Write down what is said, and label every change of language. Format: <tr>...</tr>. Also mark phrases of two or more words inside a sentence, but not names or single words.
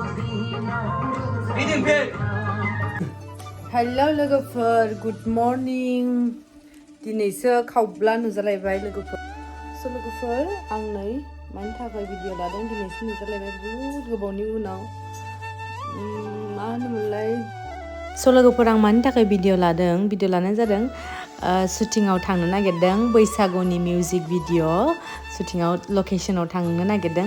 <en>Hello logofer, good morning.</en> <brx>Dinayso khawbla nujalaibai logofer. So logofer, आं नै मानि थाखाय भिडिअ लादों दिनैसो नुजालायबाय बहुत गोबावनि उनाव मा होनोमोनलाय स' लोगोफोर आं मानि थाखाय भिडिअ लानाय जादों शुटिंआव थांनो नागिरदों बैसागुनि</brx> <en>music video</en> <brx>शुटिंआव लकेशनाव थांनो नागिरदों</brx>